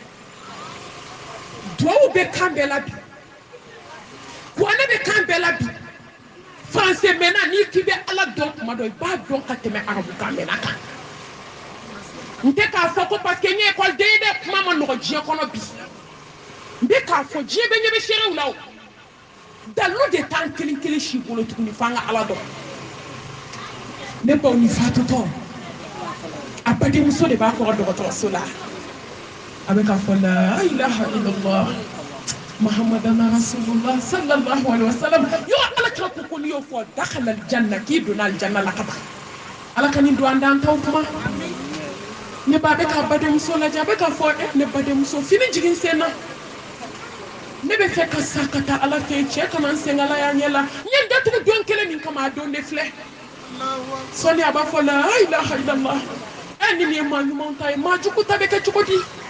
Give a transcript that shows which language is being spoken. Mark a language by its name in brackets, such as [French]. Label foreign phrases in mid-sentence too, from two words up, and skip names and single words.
[Bambara] duwawu bɛ kan bɛɛ la bi kuranɛ bɛ kan bɛɛ la bi français mɛnna n'i k'i bɛ ala dɔn tuma dɔ i b'a dɔn ka tɛmɛ arabu kan mɛnna kan n tɛ k'a fɔ ko [French] parce que [Bambara] n ye ekɔliden ye dɛ kuma ma nɔgɔ diɲɛ kɔnɔ bi n bɛ k'a fɔ diɲɛ bɛ ɲɛ bɛ seerew la o dalilu de t'an kelen kelen si bolo tuguni f'an ka ala dɔn ne baw ni fatutɔ a badenmuso de b'a kɔrɔ dɔgɔtɔrɔso la a bɛ k'a fɔ [Arabic] لا إله إلا الله محمدا رسول الله صلى الله عليه وسلم [Bambara] yɔrɔ ala kira ko n'i y'o fɔ [Arabic] دخل الجنة [Bambara] k'i donna aljanna la ka ban ala ka nin don an d'an taw kuma ne ba bɛ k'a badenmuso lajɛ a bɛ k'a fɔ ne badenmuso fini jigin sen na ne bɛ fɛ ka sa ka taa ala fɛ cɛ kana n sengala y'a ɲɛ la n ye datugu don kelen min kama a don de filɛ sɔni a b'a fɔ [Arabic] لا إله إلا الله [Bambara] ni nin ye maa ɲumanw ta ye maa jugu ta bɛ kɛ cogo di